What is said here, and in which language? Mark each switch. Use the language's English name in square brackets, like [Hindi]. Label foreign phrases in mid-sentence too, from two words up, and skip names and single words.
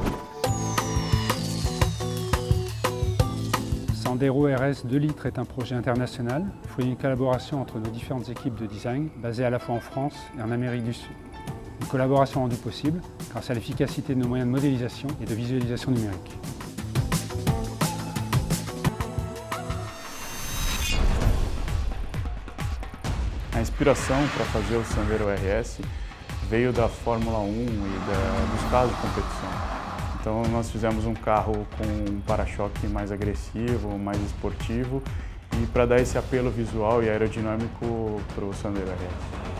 [French] Sandero RS 2 litres est un projet international, fruit d'une collaboration entre nos différentes équipes de design, basées à la fois en France et en Amérique du Sud. Une collaboration rendue possible grâce à l'efficacité de nos moyens de modélisation et de visualisation numérique. [Portuguese] A inspiração para fazer o Sandero RS veio da Fórmula 1 e dos carros de competição. Então nós fizemos um carro com um para-choque mais agressivo, mais esportivo e para dar esse apelo visual e aerodinâmico para o Sandero RS.